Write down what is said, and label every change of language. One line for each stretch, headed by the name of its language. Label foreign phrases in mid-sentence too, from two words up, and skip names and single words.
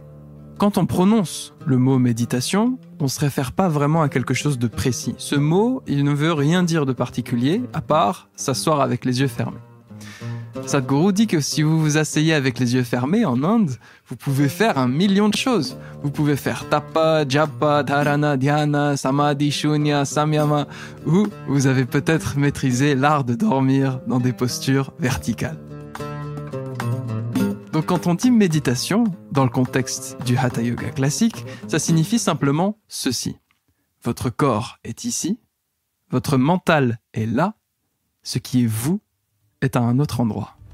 French: Quand on prononce le mot méditation, on ne se réfère pas vraiment à quelque chose de précis. Ce mot, il ne veut rien dire de particulier, à part s'asseoir avec les yeux fermés. Sadhguru dit que si vous vous asseyez avec les yeux fermés en Inde, vous pouvez faire 1 million de choses. Vous pouvez faire
Sanskrit: तप, जप, धारणा, ध्यान, समाधि, शून्य, संयम,
French: ou vous avez peut-être maîtrisé l'art de dormir dans des postures verticales. Donc quand on dit méditation, dans le contexte du Hatha Yoga classique, ça signifie simplement ceci. Votre corps est ici, votre mental est là, ce qui est vous est à un autre endroit.